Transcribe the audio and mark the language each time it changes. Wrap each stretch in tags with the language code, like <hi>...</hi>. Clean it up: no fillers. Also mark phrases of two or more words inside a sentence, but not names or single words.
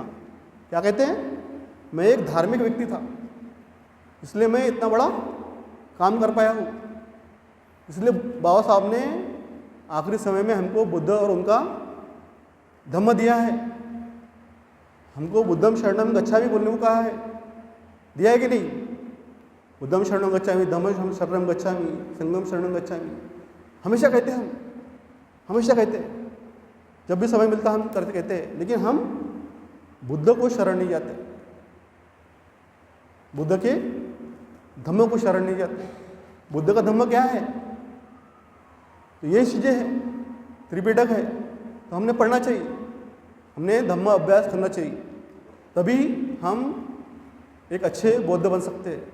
<hi>क्या कहते हैं, मैं एक धार्मिक व्यक्ति था, इसलिए मैं इतना बड़ा काम कर पाया हूँ। इसलिए बाबा साहब ने आखिरी समय में हमको बुद्ध और उनका धम्म दिया है, हमको</hi> <pi>बुद्धम शरणम गच्छामि</pi> <hi>बोलने को कहा है, दिया है कि नहीं,</hi> <pi>बुद्धम शरणम गच्छामि, धम्मम शरणम गच्छामि, संघम शरणम गच्छामि,</pi> <hi>हमेशा कहते हैं, हम हमेशा कहते हैं, जब भी समय मिलता हम करते कहते हैं। लेकिन हम बुद्ध को शरण नहीं जाते, बुद्ध के धम्म को शरण नहीं जाते। बुद्ध का धम्म क्या है, तो ये चीज़ें हैं, त्रिपिटक है, तो हमने पढ़ना चाहिए, हमने धम्म अभ्यास करना चाहिए, तभी हम एक अच्छे बौद्ध बन सकते हैं।</hi>